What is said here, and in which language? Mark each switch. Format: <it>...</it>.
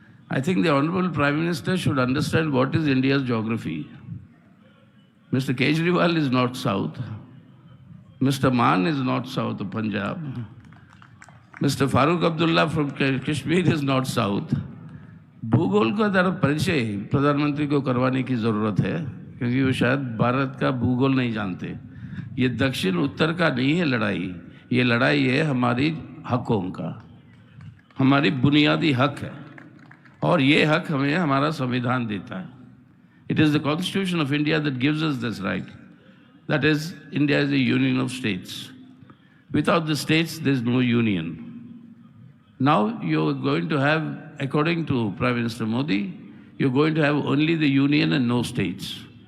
<en>I think the Honorable Prime Minister should understand what is India's geography. Mr. Kejriwal is north-south. Mr. Maan is north-south of Punjab. Mr. Farooq Abdullah from Kashmir is north-south.</en> <hi>भूगोल का तरफ परिचय प्रधानमंत्री को करवाने की ज़रूरत है, क्योंकि वो शायद भारत का भूगोल नहीं जानते. ये दक्षिण उत्तर का नहीं है लड़ाई, ये लड़ाई है हमारी हकों का, हमारी बुनियादी हक है, और ये हक हमें हमारा संविधान देता है.</hi> <en>It is the Constitution of India that gives us this right. That is, India is a union of states. Without the states, there is no union. Now you're going to have, according to Prime Minister Modi, you're going to have only the union and no states.</en>